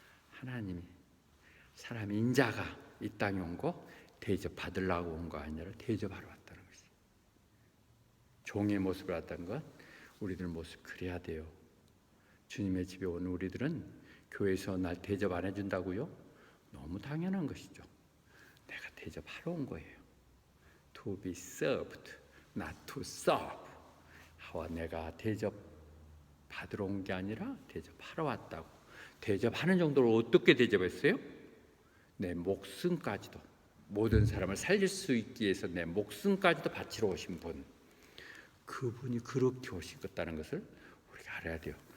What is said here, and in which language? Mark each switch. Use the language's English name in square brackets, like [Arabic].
[Korean] 하나님이 사람 인자가 이 땅에 온 거 대접 받으려고 온 거 아니라 대접하러 왔다는 것이죠. 종의 모습을 왔다는 것, 우리들 모습 그래야 돼요. 주님의 집에 온 우리들은 교회에서 날 대접 안 해준다고요? 너무 당연한 것이죠. 내가 대접하러 온 거예요. [English] To be served, not to serve. [Korean] 내가 대접 받으러 온 게 아니라 대접하러 왔다고. 대접하는 정도로 어떻게 대접했어요? 내 목숨까지도, 모든 사람을 살릴 수 있기 위해서 내 목숨까지도 바치러 오신 분, 그분이 그렇게 오시겠다는 것을 우리가 알아야 돼요.